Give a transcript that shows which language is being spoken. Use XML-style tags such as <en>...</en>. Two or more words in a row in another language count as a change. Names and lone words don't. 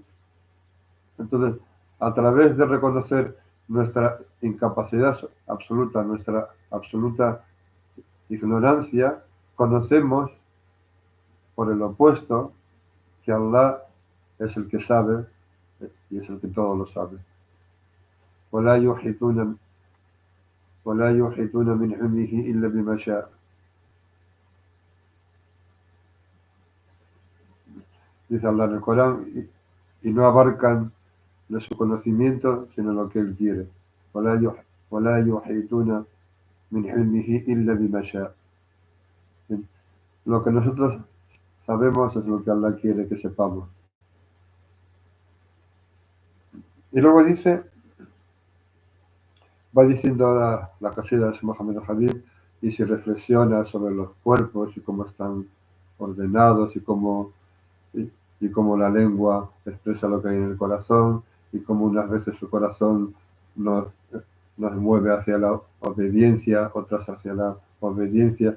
<es>Entonces, a través de reconocer nuestra incapacidad absoluta, nuestra absoluta ignorancia, conocemos por el opuesto que Allah es el que sabe y es el que todo lo sabe.</es> <ar>ولا يحيطون ولا يحيطون من علمه إلا بما شاء.</ar> <es>Dice Allah en el Corán, y no abarcan de su conocimiento sino lo que Él quiere.</es> <ar>ولا يحيطون من علمه إلا بما شاء.</ar> <es>Lo que nosotros sabemos es lo que Allah quiere que sepamos. Y luego va diciendo la casida de Mohammed al-Habib, y si reflexiona sobre los cuerpos y cómo están ordenados y cómo la lengua expresa lo que hay en el corazón y cómo unas veces su corazón nos, nos mueve hacia la obediencia, otras hacia la obediencia.</es>